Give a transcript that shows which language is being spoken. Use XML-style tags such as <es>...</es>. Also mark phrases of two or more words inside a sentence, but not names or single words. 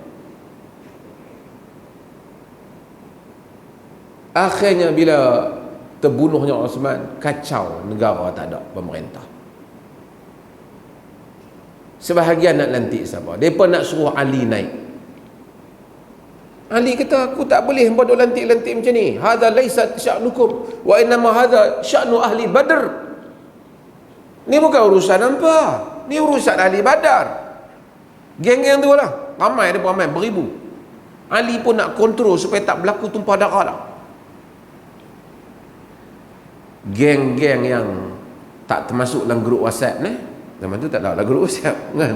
<ms>Akhirnya bila terbunuhnya Uthman, kacau negara, tak ada pemerintah. Sebahagian nak lantik siapa? Depa nak suruh Ali naik. Ali kata, aku tak boleh hangpa duk lantik-lantik macam ni.</ms> <ar>هذا ليس شأنكم وإنما هذا شأن أهل بدر.</ar> <ms>Ni bukan urusan hangpa, ni urusan ahli Badar. Geng-geng tu lah, ramai depa, ramai beribu. Ali pun nak kontrol supaya tak berlaku tumpah darah dah. Geng-geng yang tak termasuk dalam grup WhatsApp ni, zaman tu tak ada grup WhatsApp kan.</ms>